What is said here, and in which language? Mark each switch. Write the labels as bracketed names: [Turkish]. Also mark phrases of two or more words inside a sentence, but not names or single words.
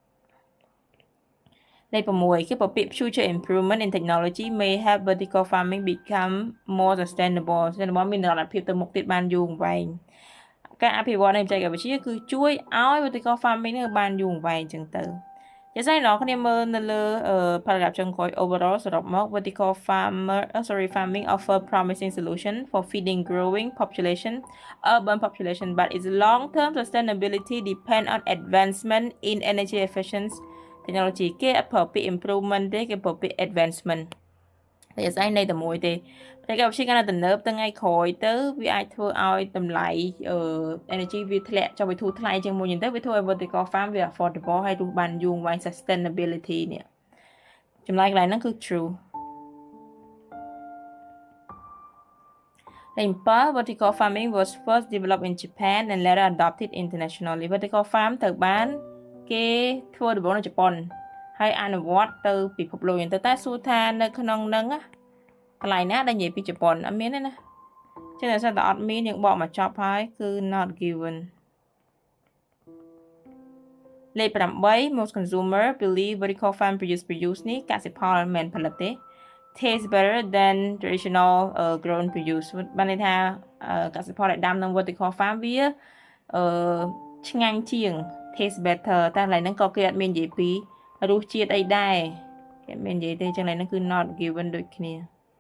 [Khmer] លេខ6គេពាក្យ [English] future improvement in technology may help vertical farming become more sustainable [Khmer] មាននិរន្តរភាពទៅមុខទៀតបានយូរអង្វែងការអភិវឌ្ឍនៃបច្ចេកវិទ្យាគឺជួយ ឲ្យ [English] vertical farming [Khmer] នេះបានយូរអង្វែងចឹងទៅជាស្អីអ្នកគ្នាមើលនៅលើ paragraph ចុងក្រោយ overall សរុបមក vertical [English] farming offer promising solution for feeding growing urban population but its long-term sustainability depend on advancement in energy efficiency technology [Khmer] គេអត់ប្រើពាក្យ improvement ទេគេប្រើពាក្យ advancement តែស្អីនៃតែមួយទេតែគេវិជាកាន់តែទំនើបទៅថ្ងៃក្រោយទៅវាអាចធ្វើឲ្យតម្លៃenergy វាធ្លាក់ចុះវាធូរថ្លៃជាងមុនទៅវាធ្វើឲ្យ [English] vertical farm [Khmer] វា affordable ហើយរស់បានយូរអង្វែង sustainability នេះចម្លើយកន្លែងហ្នឹងគឺ true លេខ7 [English] vertical farming was first developed in Japan and later adopted internationally vertical farm [Khmer] ត្រូវបានគេធ្វើដំបូងនៅជប៉ុនហើយអនុវត្តទៅពិភពលោកទៅតែសួរថានៅក្នុងហ្នឹងកន្លែងណាដែលនិយាយពីជប៉ុនអត់មានទេណាចឹងតែអត់មានយើងបកមកចប់ហើយគឺ [English] not given [Khmer] លេខ8 [English] most consumer believe vertical farm produce [Khmer] នេះកសិផលមិនមែនផលិតទេ [English] taste better than traditional grown produce [Khmer] បានន័យថាកសិផលដែលដាំក្នុង [English] vertical farm [Khmer] វាឆ្ងាញ់ជាង [English] taste better [Khmer] តែកន្លែងហ្នឹងក៏គេអត់មាននិយាយពីរសជាតិអីដែរគេមាននិយាយទេចឹងកន្លែងហ្នឹងគឺ [English] not given [Khmer] ដូចគ្នា